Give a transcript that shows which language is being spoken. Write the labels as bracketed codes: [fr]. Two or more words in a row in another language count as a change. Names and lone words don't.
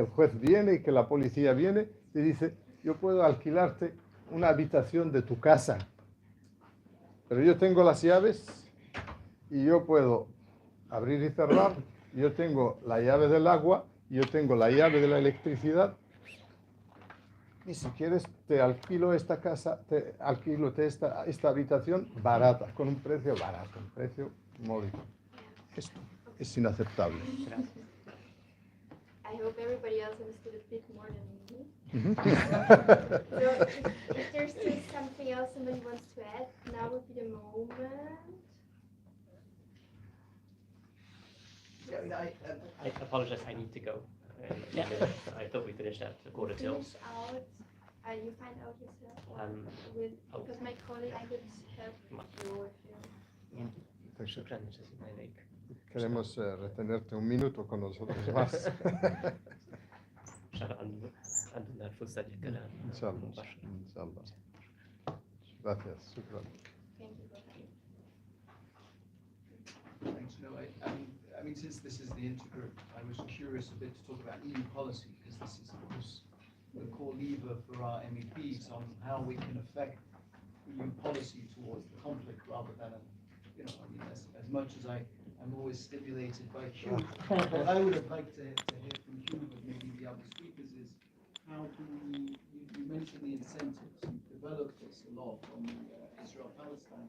[es] el juez viene y que la policía viene, te dice, yo puedo alquilarte una habitación de tu casa, pero yo tengo las llaves y yo puedo abrir y cerrar, yo tengo la llave del agua, yo tengo la llave de la electricidad, y si quieres te alquilo esta casa, te alquilo esta habitación barata, con un precio barato, un precio módico. Esto es inaceptable. [en] I hope everybody else understood a bit more than me. So if there's still something else somebody wants to add, now would be the moment. I apologize, I need to go. I thought we finished at a quarter till. Finish out, you find out yourself, or because my colleague could help you if you... [ar] شكرا جزيلا عليك. [es] Queremos retenerte un minuto con nosotros más. [ar] عندنا الفرصة للكلام. إن شاء الله. إن شاء الله. Gracias. شكرا. [en] Thank you for coming. Thanks. No, I mean, since this is the intergroup, I was curious a bit to talk about EU policy, because this is, of course, the core lever for our MEPs on how we can affect EU policy towards the conflict, rather than, I mean, as much as I'm always stimulated by Hugh, what I would have liked to hear from Hugh, but maybe the other speakers, is how can you mentioned the incentives, you developed this a lot on Israel-Palestine.